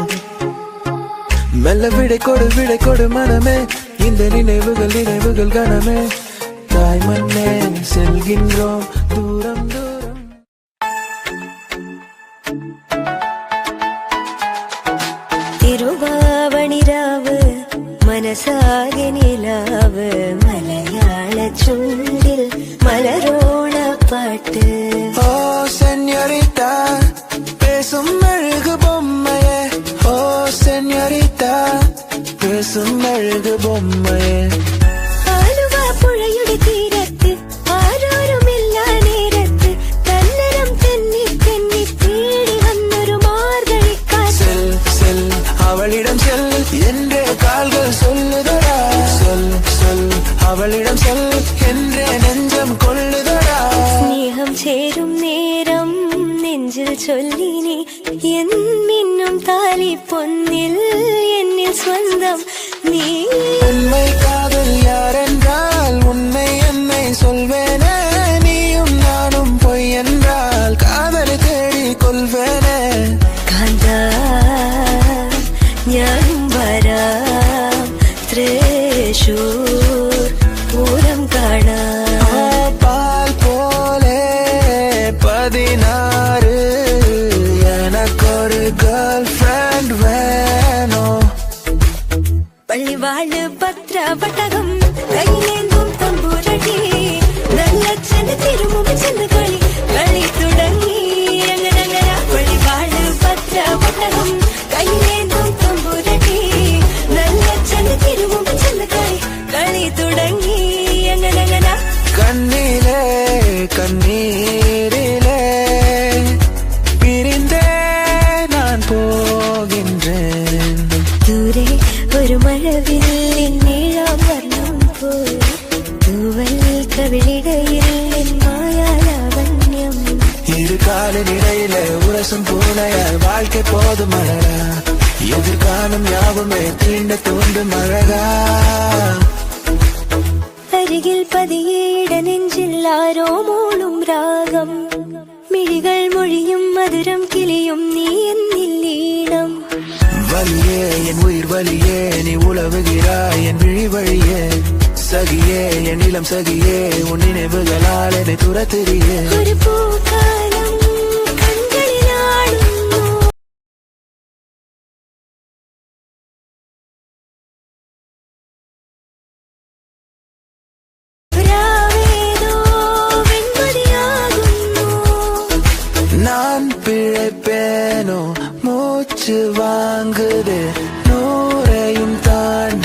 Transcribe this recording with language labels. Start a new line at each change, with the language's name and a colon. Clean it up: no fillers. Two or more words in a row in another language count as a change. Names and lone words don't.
Tamil: மெல்ல விடை கொடு மனமே, இந்த நினைவுகள் கனமே. தாய் மண்ணே செல்கின்றோம் தூரம் தூரம்.
Malayalam: തിരുവാവണിരാവ് മനസാകെ നിലാവ് മലയാള ചുണ്ടിൽ മലരോണ പാട്ട്.
Tamil: ஓ சென்யோரிட்டா பேசும் அழகு பொம்மையே. ஓ சென்யோரிட்டா பேசும் அழகு பொம்மையே.
Malayalam: ആലുവ പുഴയുടെ തീരത്ത് ആരോരുമില്ല നേരത്ത് തന്നരം തെന്നി തെന്നി തേടി വന്നൊരു മാർഗഴിക്കാറ്റ്.
Tamil: செல் செல் அவளிடம் செல் என்றே கால்கள் சொல்லுதடா. சொல் அவளிடம் சொல் என்றே நெஞ்சம் கொள்ளுதடா.
Malayalam: സ്നേഹം ചേരും നേരം നെഞ്ചിൽ ചൊല്ലിനി എന്നിന്നും താലി പൊന്നിൽ എന്നിൽ സ്വന്തം നീ.
Tamil: உண்மை காதல் யாரென்றால் உன்னை என்னை சொல்வேனே. நீயும் நானும் பொய் என்றால் காதலை தேடி கொள்வேனே.
Malayalam: കാന്താ ഞാനും വരാം തൃശൂർ പൂരം കാണാം.
Tamil: பால் போலே 16 எனக்கொரு
English: girl friend
Tamil: வேணும்.
Malayalam: പള്ളിവാള് പത്രപട്ടകം കയ്യിലേന്തും തമ്പൂരടി നല്ല ചെന്ന് തിരുമുമ്പ് ചെന്ന് കളി തുടങ്ങി. അങ്ങനെ പള്ളിവാള് പത്രപട്ടകം കയ്യിലേന്തും തമ്പൂരടി നല്ല ചെന്ന് തിരുമുമ്പ് ചെന്ന് കളി തുടങ്ങി. അങ്ങനെ
Tamil: கண்ணிலே கண்ணீரிலே பிரிந்தே நான் போகின்றேன்.
Malayalam: ദൂരെ ഒരു മഴവില്ലിൻ നീളം വർണ്ണം പോൽ തൂവൽ കവിളിടയിൽ മായാലാവണ്യം.
Tamil: இரு காலின் இடையிலே உரசும் பூனையால் வாழ்க்கை போதும் அழகா. எதிர்காலம் யாவுமே தீண்ட தூண்டும் அழகா.
Malayalam: അരികിൽ പതിയെ ഇടനെഞ്ചിൽ ആരോ മൂളും രാഗം. മിഴികൾ മൊഴിയും മധുരം കിളിയും നീ എന്നിൽ ഈണം.
Tamil: வலியே என் உயிர் வலியே நீ உலவுகிறாய் என் விழி வழியே. சகியே என் இளம் சகியே உன் நினைவுகளால் என்னை துரத்துறியே.
Malayalam: ഒരു പൂക്കാലം കൺകളിലാടുന്നു. രാവേതോ വെൺമതിയാകുന്നു.
Tamil: நான் பிழைப்பேனோ மூச்சு வாங்குதே நூறையும் தான்